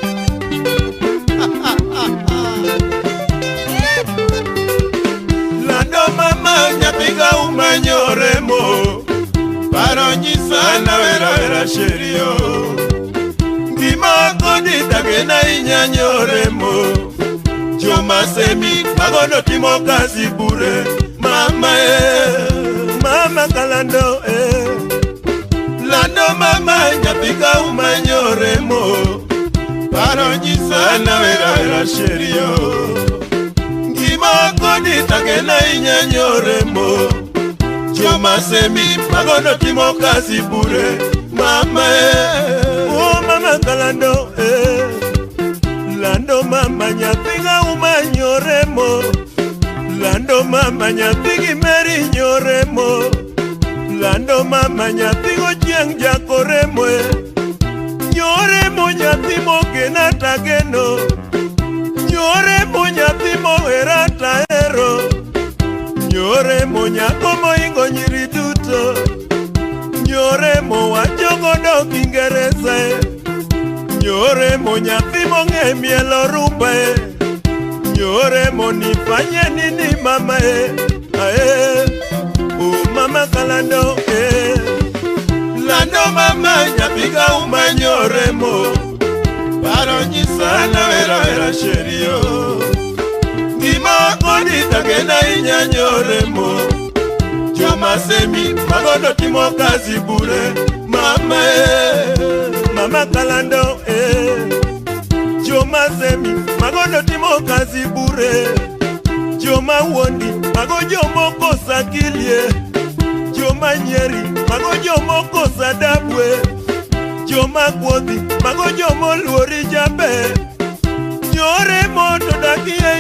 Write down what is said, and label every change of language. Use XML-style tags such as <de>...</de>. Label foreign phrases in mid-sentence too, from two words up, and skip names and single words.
<luo>Lando mama nyapiga umanyoremo, paro nyisana vera sherio, ngima kodi tagena inyanyoremo, joma semi magono timo</luo> <sw>kazi bure,</sw> <luo>mama mama kalando Lando mama nyapiga umanyoremo, paro nyisana vera sherio, ngima kodi tagena inyanyoremo, joma semi magono timo</luo> <sw>kazi bure,</sw> <luo>mama oh mama kalando Lando mama nyapiga umanyoremo, Lando mama nyathi Kimeri nyoremo, Lando mama nyathi Ochieng jakoremo, nyoremo nyathi mogena tageno, nyoremo nyathi mohera tahero, nyoremo nyako moingo nyiri duto, nyoremo wacho godo Kiingereza, nyoremo nyathi mong'e mielo rumba, nyoremo</luo> <sw>nifanye nini</sw> <luo>mama oh mama kalando Lando mama nyapiga umanyoremo, paro nyisana vera sherio, ngima kodi tagena inyanyoremo, joma semi magono timo</luo> <sw>kazi bure,</sw> <luo>mama mama kalando joma semi magono timo</luo> <sw>kazi bure,</sw> <luo>joma wondi mago jomoko sakilie, joma nyeri mago jomoko sadabwe, joma kwodhi mago jomo luori jabe, nyoremo to dakie</luo>